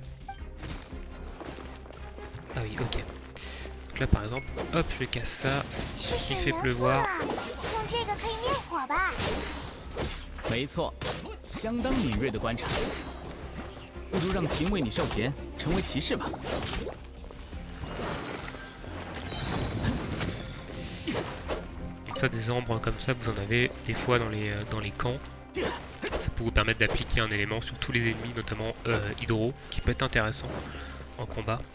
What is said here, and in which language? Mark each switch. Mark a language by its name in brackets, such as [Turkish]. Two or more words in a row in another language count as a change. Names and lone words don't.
[French] Ah oui, ok. Donc là par exemple, hop, je casse ça, il fait pleuvoir. [Chinese] 用这个可以灭火吧？没错，相当敏锐的观察。不如让秦为你授衔，成为骑士吧。 [French] Donc ça, des ombres comme ça, vous en avez des fois dans les camps. Ça peut vous permettre d'appliquer un élément sur tous les ennemis, notamment hydro, qui peut être intéressant en combat.